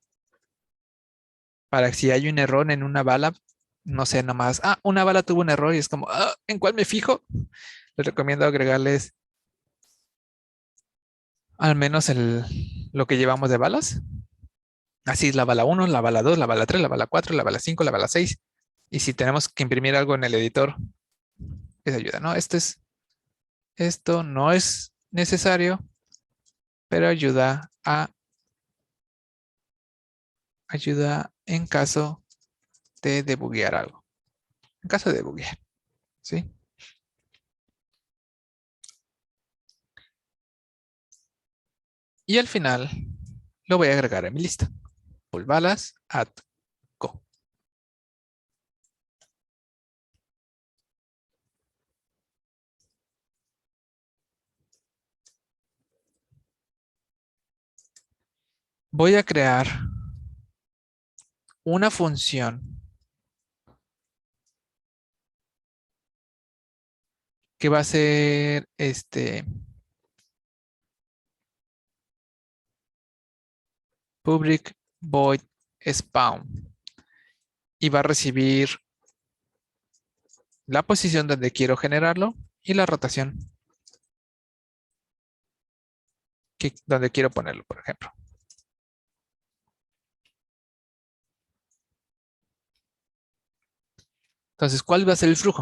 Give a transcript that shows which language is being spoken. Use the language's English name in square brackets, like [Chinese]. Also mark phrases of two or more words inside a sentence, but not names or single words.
[Spanish] Para que si hay un error en una bala, no sé, nomás, una bala tuvo un error y es como, ¿en cuál me fijo? Les recomiendo agregarles al menos lo que llevamos de balas. Así es la bala 1, la bala 2, la bala 3, la bala 4, la bala 5, la bala 6. Y si tenemos que imprimir algo en el editor, es ayuda, ¿no? Esto no es necesario, pero ayuda en caso de debuguear algo. En caso de debuguear, ¿sí? Y al final lo voy a agregar a mi lista. Pulbalas [English] add go. [Spanish] Voy a crear una función que va a ser [English] public void spawn [Spanish] y va a recibir la posición donde quiero generarlo y la rotación donde quiero ponerlo, por ejemplo. Entonces, ¿cuál va a ser el flujo?